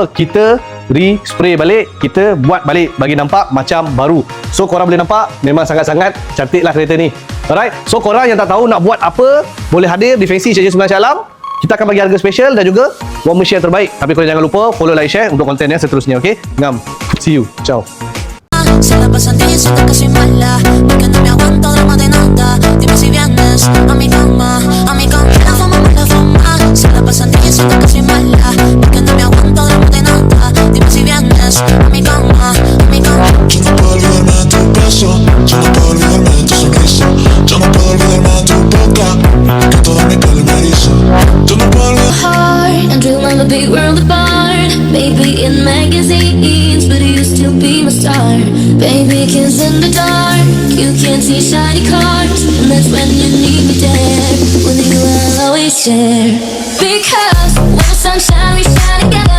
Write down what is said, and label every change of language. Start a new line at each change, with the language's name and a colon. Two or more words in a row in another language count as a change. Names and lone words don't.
Malay: Kita re-spray balik, kita buat balik bagi nampak macam baru. So korang boleh nampak memang sangat-sangat cantik lah kereta ni.
English: Alright, so
Malay: korang yang tak tahu nak buat apa, boleh hadir di Fancy Sejak 9 Alam. Kita akan bagi harga special dan juga
English: warmer share
Malay: terbaik. Tapi korang jangan lupa
English: follow, like, share
Malay: untuk konten yang seterusnya. Okay, ngam,
English: see you, ciao.
Spanish: Se la pasan diciendo que soy mala, porque no me aguanto drama de nada. Dime si vienes a mi cama, la fama, mala fama. Se la pasan diciendo que soy mala, porque no me aguanto drama de nada. Dime si vienes a mi cama, Yo no puedo olvidarme de tu beso, yo no puedo olvidarme de tu sonrisa, yo no puedo olvidarme de tu boca, que toda mi piel me eriza. Yo no puedo olvidar
English: heart and dream of a big world apart. Maybe in magazines, but you still be my star. Baby, kiss in the dark, you can't see shiny cars, and that's when you need me there. With you I'll always share. Because when the sunshine we shine together.